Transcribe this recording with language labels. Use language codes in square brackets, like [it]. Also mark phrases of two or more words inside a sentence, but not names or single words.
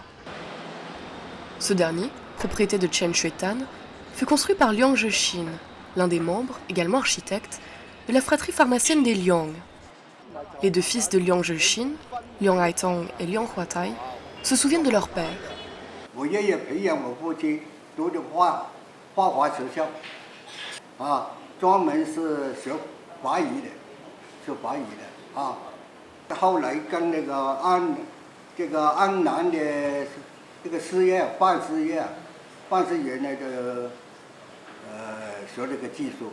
[fr] Ce dernier, propriété de Chen Xuetan, fut construit par Liang Zhexin, l'un des membres, également architecte, de la fratrie pharmacienne des Liang. Les deux fils de Liang Zhexin, Liang Haitong et Liang Huatai, se souviennent de leur père. [zh] 我爷爷培养我父亲读的画画学校，专门是学法语的，学法语的啊。后来跟那个安南的这个事业办事员那个学这个技术。